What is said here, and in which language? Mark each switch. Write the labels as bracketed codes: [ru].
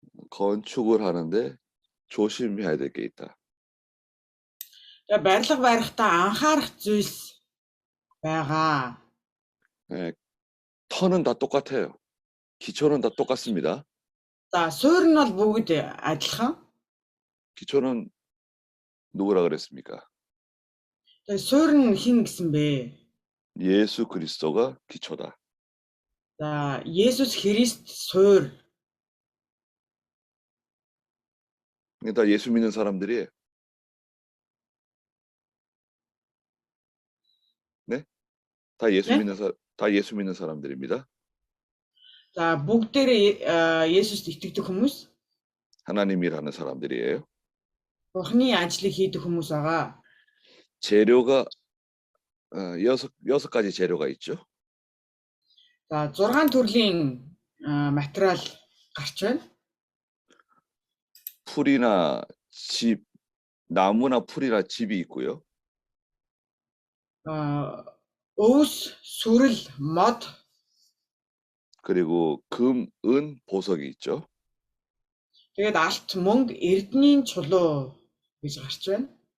[ko] 건축을 하는데 조심해야 될 게 있다. [mn] Тэгээ барилга барихдаа анхаарах зүйлс байгаа. [ko] 네, 터는 다 똑같아요. 기초는 다 똑같습니다. [mn] За суурь нь бол бүгд адилхан. [ko] 기초는 누구라 그랬습니까? [mn] Тэгээ суурь нь хэн гэсэн бэ? [ko] 예수 그리스도가 기초다. [mn] За Есүс Христ суурь. [ko] 이게 다 예수 믿는 사람들이에요. 네? 다 예수 네? 다 예수 믿는 사람들입니다. [mn] За бүгдээрээ Есүст итгэдэг хүмүүс, [ko] 하나님 일하는 사람들이에요. [mn] Бурхны ажлыг хийдэг хүмүүс байгаа. [ko] 재료가 여섯 가지 재료가 있죠. [mn] За 6 төрлийн материал гарч байна. [ko] 풀이나 집, 나무나 풀이나 집이 있고요. [mn] Өвс, сүрэл, мод, [ko] 그리고 금, 은, 보석이 있죠. [mn] тэгээд алт, мөнгө, эрдэнийн чулуу гэж гарч байна.